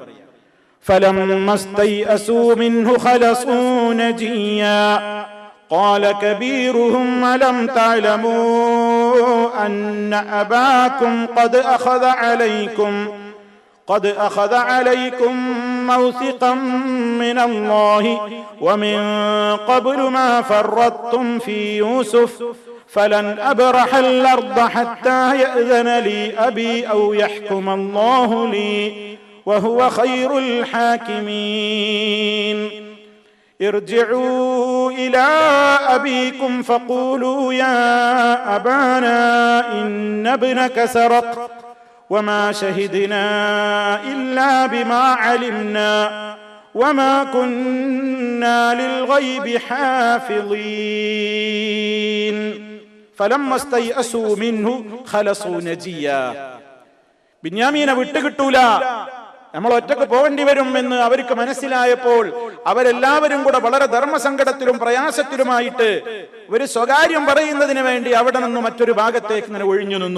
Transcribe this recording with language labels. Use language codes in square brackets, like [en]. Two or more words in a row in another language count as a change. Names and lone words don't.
[ar] فلما استيأسوا منه خلصوا نجيا قال كبيرهم ألم تعلموا أن أباكم قد أخذ عليكم موثقا من الله ومن قبل ما فرطتم في يوسف فلن أبرح الأرض حتى يأذن لي أبي أو يحكم الله لي وهو خير الحاكمين ارجعوا إلى أبيكم فقولوا يا أبانا إن ابنك سرق وما شهدنا إلا بما علمنا وما كنا للغيب حافظين فلما استيأسوا منه خلصوا نجيا. [ml] ബിന്യാമീനെ വിട്ടുകിട്ടൂല, നമ്മൾ ഒറ്റക്ക് പോകേണ്ടി വരും എന്ന് അവർക്ക് മനസ്സിലായപ്പോൾ അവരെല്ലാവരും കൂടെ വളരെ ധർമ്മസങ്കടത്തിലും പ്രയാസത്തിലുമായിട്ട് ഒരു സ്വകാര്യം പറയുന്നതിന് വേണ്ടി അവിടെ നിന്ന് മറ്റൊരു ഭാഗത്തേക്ക് ഇങ്ങനെ ഒഴിഞ്ഞു നിന്നു.